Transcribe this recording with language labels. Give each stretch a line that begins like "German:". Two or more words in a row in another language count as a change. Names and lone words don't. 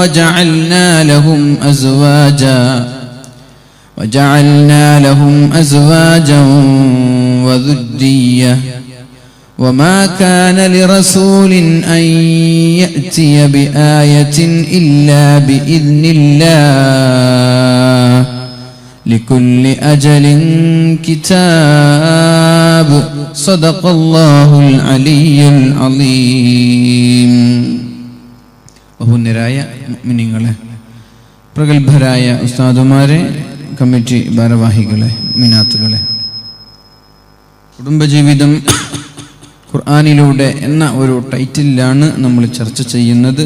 Arabic: وجعلنا لهم أزواجا وذرية وما كان لرسول أن يأتي بآية إلا بإذن الله لكل أجل كتاب. صدق الله العلي العظيم.
Malayalam: ബഹുനിരായ മുഅ്മിനീങ്ങളെ, പ്രഗത്ഭരായ ഉസ്താദുമാരെ, കമ്മിറ്റി ഭാരവാഹികളെ, മിനാത്തുകളെ, കുടുംബജീവിതം ഖുർആനിലൂടെ എന്ന ഒരു ടൈറ്റിലാണ് നമ്മൾ ചർച്ച ചെയ്യുന്നത്.